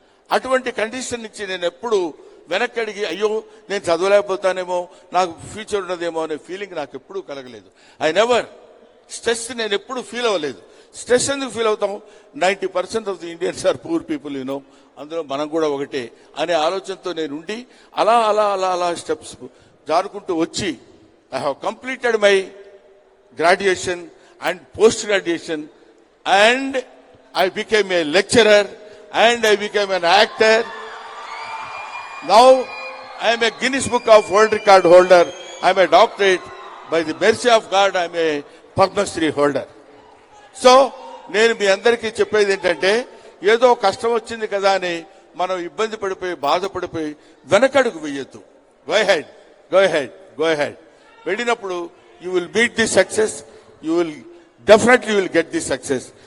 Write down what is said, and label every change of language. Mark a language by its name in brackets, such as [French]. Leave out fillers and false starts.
[Telugu] అటువంటి కండిషన్ నుంచి నేను ఎప్పుడు వెనక్కి అడిగి, అయ్యో నేను చదవలేకపోతానేమో, నాకు ఫ్యూచర్ ఉన్నదేమో అనే ఫీలింగ్ నాకు ఎప్పుడూ కలగలేదు. స్ట్రెస్ నేను ఎప్పుడు ఫీల్ అవ్వలేదు. స్ట్రెస్ ఎందుకు ఫీల్ అవుతాం? [English] 90% of the Indians are poor people, [Telugu] అందులో మనం కూడా ఒకటే అనే ఆలోచనతో నేను ఉండి అలా అలా అలా అలా స్టెప్స్ జారుకుంటూ వచ్చి [English] I have completed my graduation and post-graduation, and I became a lecturer, and I became an actor. Now I am a Guinness Book of World Record holder. I am a doctorate. By the mercy of God, I am a Padma Shri holder. [Telugu] So నేను మీ అందరికీ చెప్పేది ఏంటంటే, ఏదో కష్టం వచ్చింది కదా అని మనం ఇబ్బంది పడిపోయి బాధపడిపోయి వెనకడుగు వేయొద్దు. [English] Go head, go head, go head. [Telugu] వెళ్ళినప్పుడు [English] You will beat the success, you will definitely will get the success.